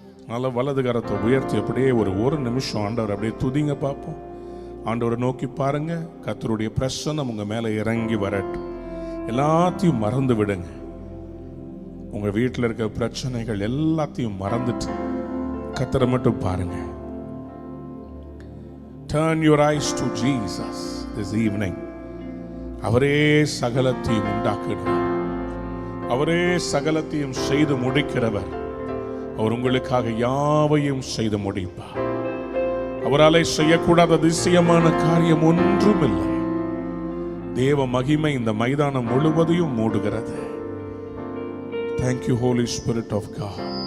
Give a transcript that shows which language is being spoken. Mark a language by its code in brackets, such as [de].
[ta] நல்ல வலது கரத்தை உயர்த்தி அப்படியே ஒரு நிமிஷம் ஆண்டவர் அப்படியே துதிங்க பார்ப்போம். ஆண்டவரை நோக்கி பாருங்க. கர்த்தருடைய பிரசன்னம் உங்க மேல இறங்கி வரட்டும். எல்லாத்தையும் மறந்து விடுங்க. உங்க வீட்டில் இருக்க பிரச்சனைகள் எல்லாத்தையும் மறந்துட்டு கர்த்தரை மட்டும் பாருங்க. [en] Turn your eyes to Jesus this evening. [ta] அவரே சகலத்தையும் உண்டாக்குகிறார். அவரே சகலத்தையும் செய்து முடிக்கிறவர். அவர் உங்களுக்காக யாவையும் செய்து முடிப்பார். அவராலே செய்யக்கூடாத அதிசயமான காரியம் ஒன்றும் இல்லை. தேவ மகிமை இந்த மைதானம் முழுவதையும் மூடுகிறது. [en] Thank you, Holy Spirit of God.